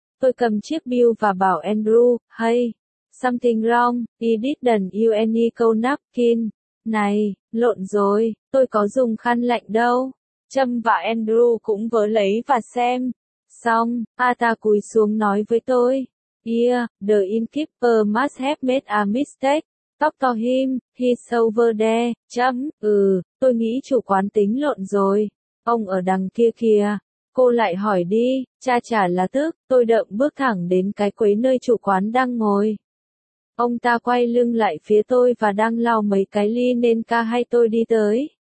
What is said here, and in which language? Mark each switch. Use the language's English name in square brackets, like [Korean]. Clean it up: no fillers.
[Vietnamese] Tôi cầm chiếc bill và bảo Andrew, [English] hey, something wrong, he didn't use any cold napkin. [Vietnamese] Này, lộn rồi, tôi có dùng khăn lạnh đâu. Châm và Andrew cũng vớ lấy và xem. Xong, A ta cúi xuống nói với tôi. [English] Yeah, the innkeeper must have made a mistake. Talk to him, he's over there. [Vietnamese] Chấm, tôi nghĩ chủ quán tính lộn rồi. Ông ở đằng kia kìa. Cô lại hỏi đi, cha trả là tức. Tôi đợm bước thẳng đến cái quế nơi chủ quán đang ngồi. Ông ta quay lưng lại phía tôi và đang lau mấy cái ly nên ca hay tôi đi tới.